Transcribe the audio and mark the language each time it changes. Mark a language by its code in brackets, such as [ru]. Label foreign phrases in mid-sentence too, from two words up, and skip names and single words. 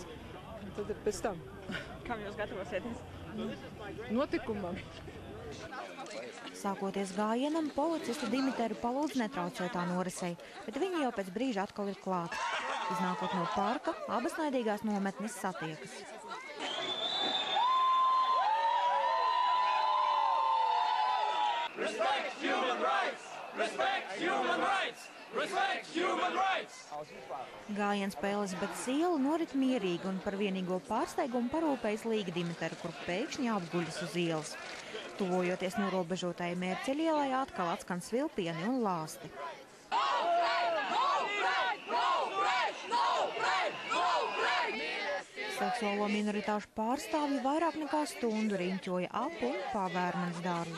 [lv] Tad pēc tam. Kam jūs gatavosieties? Notikumam. Sākoties gājienam, policistu Dimiteru palūdz netraucēt tā norisei, bet viņi jau pēc brīža atkal ir klāt. Iznākot no parka, abas naidīgās nometnes satiekas. [en] Respect human rights! Respect human rights! Respect human rights! [lv] Gājiens pa Elizabetes ielu norit mierīgi un par vienīgo pārsteigumu parūpējas Līga Dimitere, kur pēkšņi apguļas uz ielas. Tuvojoties norobežotajai Mērceļielai, atkal atskan svilpieni un lāsti. Seksuālo minoritāšu pārstāvji vairāk nekā stundu riņķoja ap un pa Vērmanas dārzu.